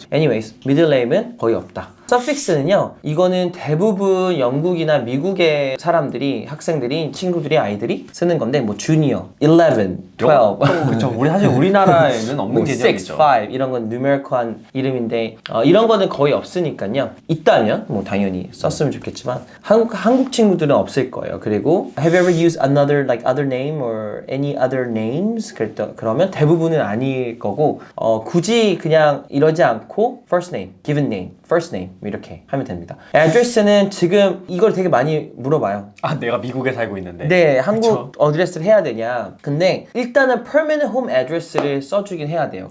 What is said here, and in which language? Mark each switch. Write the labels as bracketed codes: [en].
[ko] anyways, middle name은 거의 없다. 서픽스는요, 이거는 대부분 영국이나 미국의 사람들이, 학생들이, 친구들이, 아이들이 쓰는 건데, 뭐, 주니어, 11, 12. 그렇죠. 우리 사실 우리나라에는 없는 뭐, 6, 개념이죠. 5 이런 건 numeric한 이름인데 이런 거는 거의 없으니까요. 있다면 뭐 당연히 썼으면 좋겠지만 한국 친구들은 없을 거예요. 그리고 [en] have you ever used another like other name or any other names? [ko] 그러면 대부분은 아닐 거고 굳이 그냥 이러지 않고 first name, given name, first name 이렇게 하면 됩니다. address는 지금 이걸 되게 많이 물어봐요. 내가 미국에 살고 있는데. 네, 한국 그쵸? 어드레스를 해야 되냐. 근데 일단은 permanent home address를 써주긴 해야 돼요.